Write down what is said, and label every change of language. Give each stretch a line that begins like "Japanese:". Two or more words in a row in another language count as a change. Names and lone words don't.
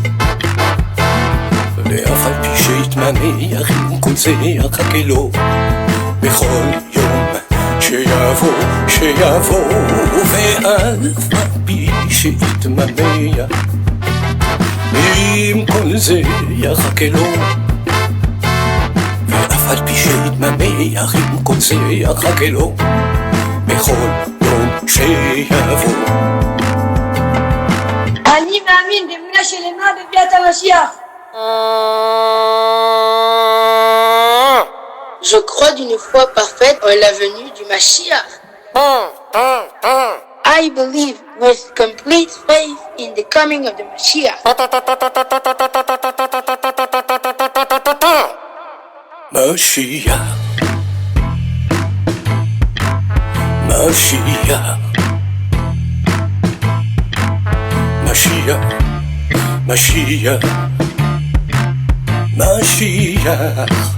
Hebrew: ואף על פי שיתממיה עם כל זה יחכה לו, בכל יום שיבוא, ואף על פי שיתממיה עם כל זה יחכה לו, ואף על פי שיתממח עם כל זה יחכה לו, בכל יום שיבוא. אני מאמין באמונה שלמה בביאת המשיח.
French: Je crois d'une foi parfaite en la venue du Mashiach.
English: I believe with complete faith in the coming of the Mashiach.
Hebrew: Mashiach, Mashiach, Mashiach, Mashiach, Mashiach.